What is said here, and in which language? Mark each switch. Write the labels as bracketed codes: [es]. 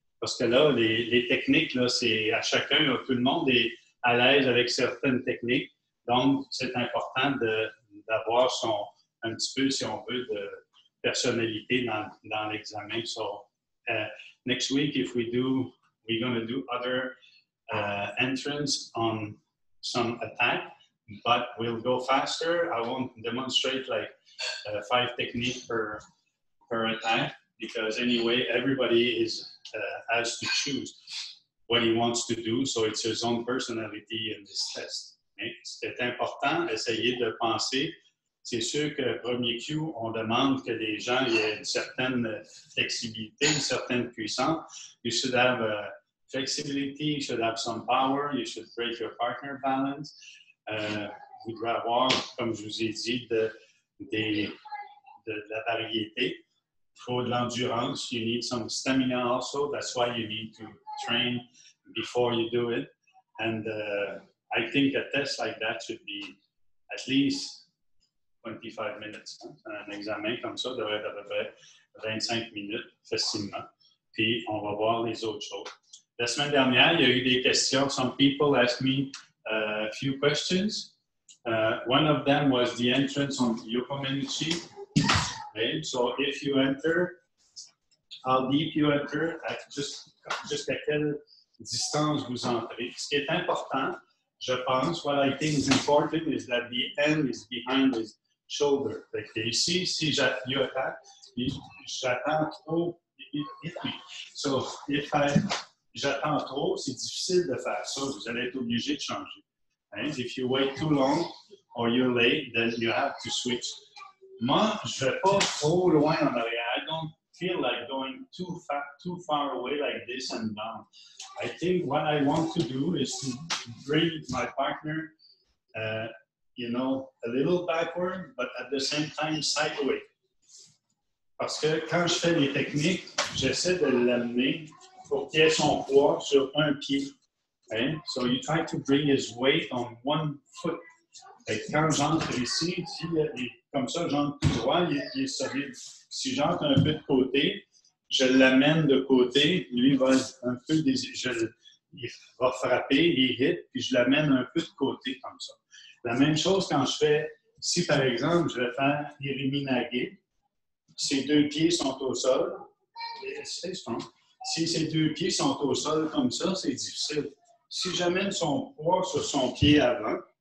[fr] Parce que là, les techniques, là, c'est à chacun, là, tout le monde est à l'aise avec certaines techniques. Donc, c'est important d'avoir un petit peu, si on veut, de personnalité dans l'examen. [en] So, next week, we're going to do other entrance on some attack, but we'll go faster. I won't demonstrate like 5 techniques per attack, because anyway, everybody has to choose what he wants to do, so it's his own personality in this test. [fr] C'est important d'essayer de penser. C'est sûr que le premier Q, on demande que les gens aient une certaine flexibilité, une certaine puissance. [en] You should have flexibility, you should have some power, you should break your partner balance. [fr] Vous devez avoir, comme je vous ai dit, de la variété. Il faut de l'endurance. [en] You need some stamina also. That's why you need to train before you do it. And I think a test like that should be at least 25 minutes. [fr] Un examen comme ça devrait être à peu près 25 minutes facilement. Puis, on va voir les autres choses. La semaine dernière, il y a eu des questions. [en] Some people asked me a few questions. One of them was the entrance on Yokomenuchi. Okay, so if you enter, how deep you enter, [fr] jusqu'à quelle distance vous entrez. Ce qui est important, je pense, [en] what I think is important is that the end is behind his shoulder. [fr] Fait que ici, si j'attaque, j'attends trop. So, j'attends trop, c'est difficile de faire ça. Vous allez être obligé de changer. Hein? [en] If you wait too long or you're late, then you have to switch. [fr] Moi, je ne vais pas trop loin en arrière. [en] I don't feel like going too far away like this and down. I think what I want to do is to bring my partner, a little backward, but at the same time sideways. [fr] Parce que quand je fais les techniques, j'essaie de l'amener pour qu'il ait son poids sur un pied. [en] Okay? So you try to bring his weight on one foot. [fr] Et quand j'entre ici, comme ça, j'entre tout droit, il est solide. Si j'entre un peu de côté, je l'amène de côté, lui va un peu il va frapper, il hit, puis je l'amène un peu de côté comme ça. La même chose quand je fais, si par exemple, je vais faire Iriminage, ses 2 pieds sont au sol, si ses 2 pieds sont au sol comme ça, c'est difficile. Si j'amène son poids sur son pied avant,